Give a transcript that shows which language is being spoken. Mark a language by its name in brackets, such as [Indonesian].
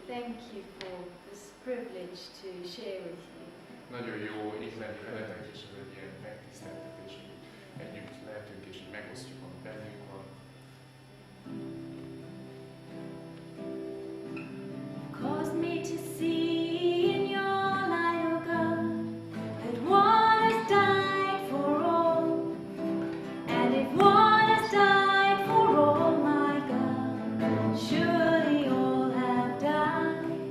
[English] Thank you for this privilege to share with you. [Hungarian] Nagyon jó itt lenni veletek, és ez egy ilyen megtiszteltetés, hogy együtt lehetünk, és így megosztjuk, ami bennünk van. [English] Caused me to see in your light, O God, that one has died for all. And if one has died for all, my God, surely all have died.